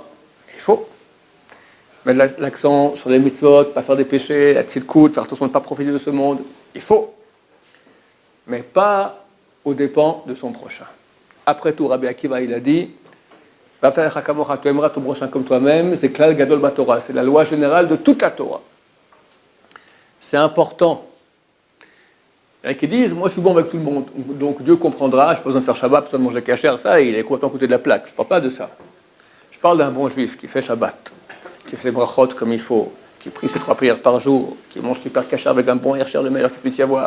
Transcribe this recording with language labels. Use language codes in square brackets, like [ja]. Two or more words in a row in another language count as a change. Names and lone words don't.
[fr] Il faut mettre l'accent sur les mitzvot, pas faire des péchés, la tzidkout, faire attention de ne pas profiter de ce monde. Il faut. Mais pas aux dépens de son prochain. Après tout, Rabbi Akiva, il a dit, tu aimeras ton prochain comme toi-même, c'est [he] כלל גדול בתורה, [fr] c'est la loi générale de toute la Torah. C'est important. Il y en a qui disent, moi je suis bon avec tout le monde, donc Dieu comprendra, je n'ai pas besoin de faire Shabbat, pas besoin de manger kasher, ça, il est complètement à côté de la plaque. Je ne parle pas de ça. Je parle d'un bon juif qui fait Shabbat, qui fait les brachot comme il faut, qui prie ses 3 prières par jour, qui mange super kasher avec un bon hercher, le meilleur qu'il puisse y avoir.